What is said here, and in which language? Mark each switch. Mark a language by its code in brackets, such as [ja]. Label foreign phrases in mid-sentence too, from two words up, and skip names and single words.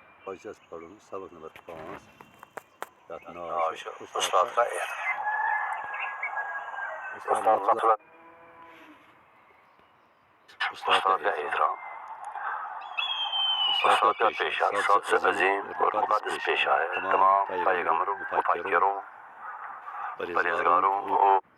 [ks] حجس پڑھن سبق نمبر 5 یتھ ناو ناو چھُ چھُ [ur] اُستاد کا اُستاد لفظ استاد کا احترام استاد کا پیشہ پیشہ سب سے عظیم اور مقدس پیشہ ہے تمام پیغمبروں مفکروں پرہیزگاروں اور